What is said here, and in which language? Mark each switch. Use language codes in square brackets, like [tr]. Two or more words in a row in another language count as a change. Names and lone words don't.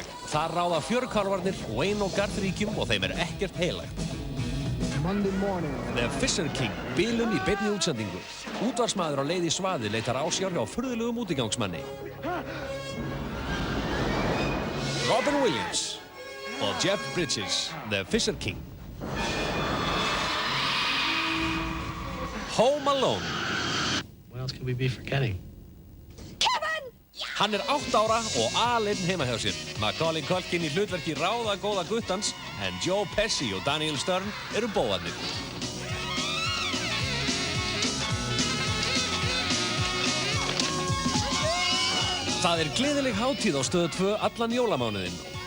[is] Þar ráða fjörkálfarnir Wayne og Garth ríkjum og þeim ekkert heilagt. The Fisher King, bilun í beinni útsendingu. Útvarpsmaður á leið í svaðið leitar ásjár hjá furðulegum útigangsmanni. Robin Williams og Jeff Bridges, The Fisher King. Home Alone. [en] What else could we be forgetting? [is] Hann 8 ára og aleinn heima hjá sér. Macaulay Culkin í hlutverki ráðagóða guttans, en Joe Pesci og Daniel Stern eru bóðarnir. Það gleðileg hátíð á Stöð 2 allan jólamánuðinn.